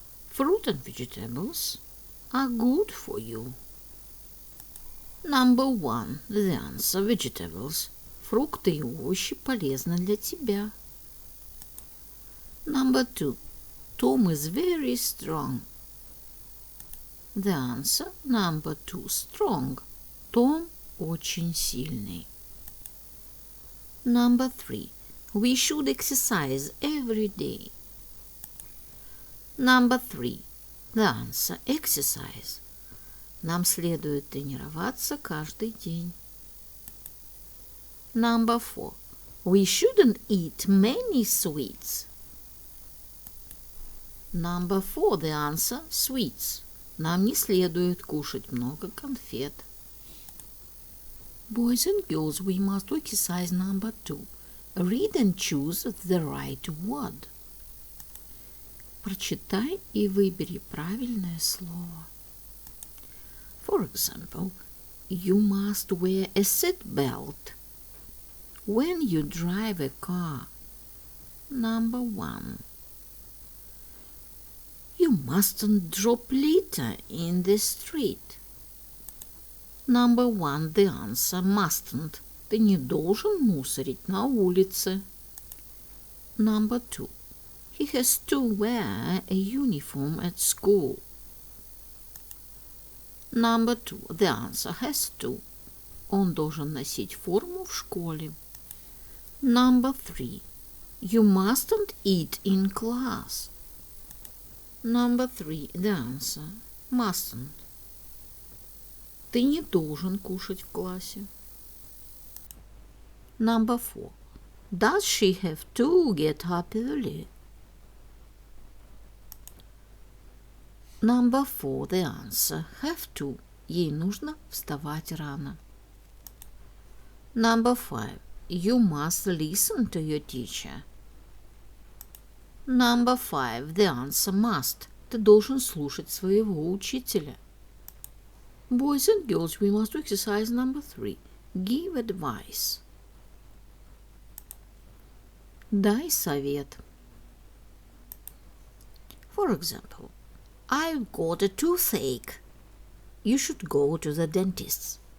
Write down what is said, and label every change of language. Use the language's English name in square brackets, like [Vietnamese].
[English] Fruit and vegetables are good for you. Number 1. The answer. Vegetables. [Russian] Фрукты и овощи полезны для тебя. [English] Number 2. Tom is very strong. The answer. Number 2. Strong. [Russian] Том очень сильный. [English] Number 3. We should exercise every day. Number 3. The answer. Exercise. [Russian] Нам следует тренироваться каждый день. [English] Number 4. We shouldn't eat many sweets. Number 4. The answer. Sweets. [Russian] Нам не следует кушать много конфет. [English] Boys and girls, we must do exercise number 2. Read and choose the right word. [Russian] Прочитай и выбери правильное слово. [English] For example, you must wear a seat belt when you drive a car. Number 1. You mustn't drop litter in the street. Number 1. The answer. Mustn't. [Russian] Ты не должен мусорить на улице. [English] Number 2. He has to wear a uniform at school. Number 2. The answer. Has to. [Russian] Он должен носить форму в школе. [English] Number 3. You mustn't eat in class. Number 3. The answer. Mustn't. [Russian] Ты не должен кушать в классе. [English] Number 4. Does she have to get up early? Number 4. The answer. Have to. [Russian] Ей нужно вставать рано. [English] Number 5. You must listen to your teacher. Number 5. The answer. Must. [Russian] Ты должен слушать своего учителя. [English] Boys and girls, we must do exercise number 3. Give advice. [Russian] Дай совет. [English] For example, I've got a toothache. You should go to the dentist.